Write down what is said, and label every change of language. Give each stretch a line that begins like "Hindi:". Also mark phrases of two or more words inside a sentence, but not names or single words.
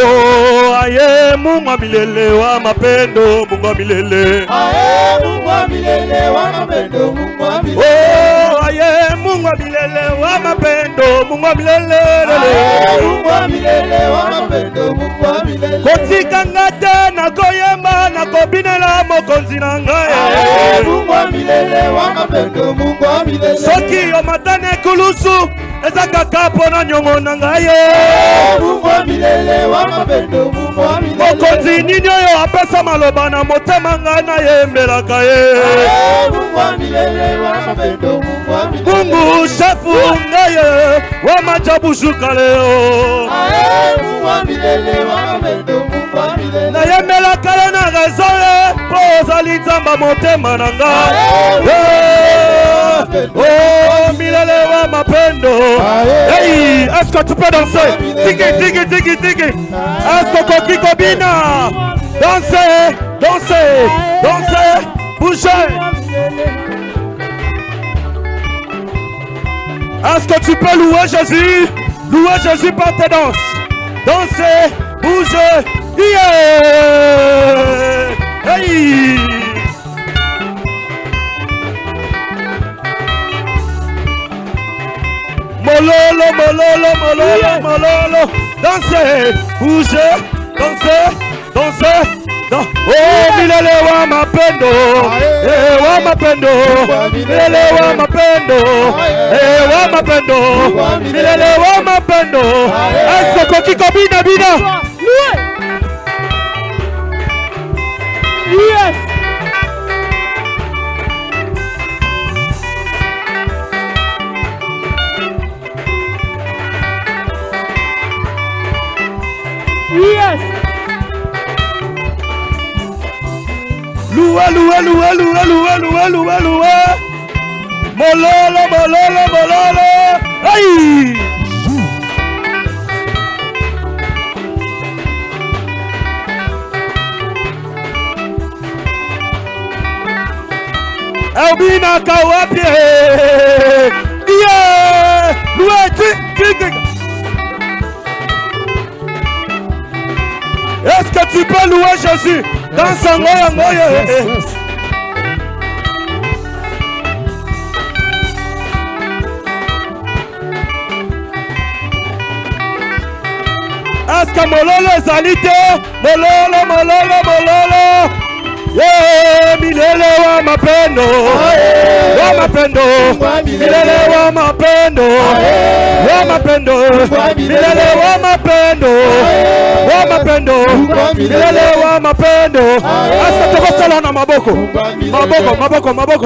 Swahili: Oh, aye Mungu wa milele wa mapendo, Mungu wa milele. Aye Mungu wa milele wa mapendo, Mungu wa milele. Oh, aye Mungu wa milele wa mapendo, Mungu wa milele. Aye Mungu wa milele wa mapendo, Mungu wa milele.
Lingala: Kotika ngate na koyemba na kobinela mokonzi na ngai.
Swahili: Aye Mungu wa milele wa mapendo, Mungu wa milele.
Lingala: Soki o matane kulusu ezaka kapo na nyongo na ngai.
Swahili: Aye Mungu wa milele wa mapendo, Mungu wa milele.
Lingala: Mokonzi nini oyo apesa maloba na motema ngai na yembelaka ye.
Swahili: Aye Mungu wa milele wa mapendo, Mungu wa milele. Mungu shefu ngai wa majabu shuka leo. Aye Mungu wa milele wa mapendo, Mungu wa milele.
Lingala: Na yembelaka ye na rezo ye po ozali nzamba motema na ngai.
Swahili: Oh milele wa mapendo.
French: Hey, est-ce que tu peux danser? Tiki tiki tiki tiki. Est-ce que
Lingala: koki kobina?
French: Dansez, dansez, dansez, bougez. Est-ce que tu peux louer Jésus? Louer Jésus par tes danses. Dansez, bougez. Yeah. Hey.
Lingala: Mololo, mololo, mololo, mololo.
French: Dansez, bougez, dansez, dansez.
Swahili: Oh, milele wa mapendo, wa mapendo, milele wa mapendo, wa mapendo, milele wa mapendo.
French: Est-ce que
Lingala: kiko bina bina?
English: Yes. Yes.
French: Loué, loué, loué, loué, loué, loué, loué, loué.
Lingala: Mololo, mololo, mololo. Aïe. Albina Kawapie.
French: Yeah. Loué, tic. Est-ce que tu peux louer Jésus dans son ngoye? Est-ce que
Lingala: mololo ezalite? Mololo, mololo, mololo.
Swahili: Yeah, milele wa mapendo, wa mapendo, milele wa mapendo, wa mapendo, milele wa mapendo, wa mapendo, milele wa mapendo.
Lingala: Asa tokosala na maboko, maboko, maboko, maboko.